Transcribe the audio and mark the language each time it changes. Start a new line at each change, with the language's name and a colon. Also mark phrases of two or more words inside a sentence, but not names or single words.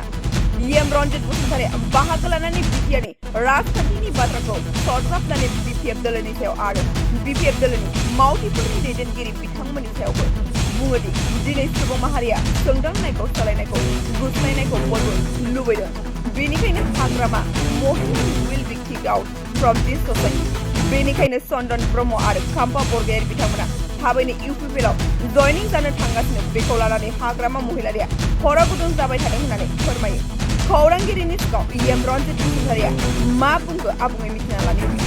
Bodo: रनजित बसुमतारीया बाहागो लानानै बिटिआरनि राजखान्थिनि बाथ्राखौ सरजाबनानै BPF दोलोनि सायाव आरो BPF दोलोनि मावथिफोरनि दैदेनगिरि बिथांमोननि सायावबो बुङोदि दिनै सुबुं माहारिया सोंदांनायखौ सोलायनायखौ गुस्लायनायखौ बयबो लुबैदों। बेनिखायनो हाग्रामा महिलानि
English: will be kicked out from this society.
Bodo: बेनिखायनो चन्दन ब्रह्म आरो खाम्फा बरगयारी बिथांमोना थाबैनो UPPL जयनिं जानो थांगासिनो। बेखौ लानानै हाग्रामा महिलारिया खर गुदुं जाबाय थादों होननानै फोरमायो। खौरांगिरिनि सिगाङाव रनजित बसुमतारीया मा बुंखो आबुङै मिथिना लानो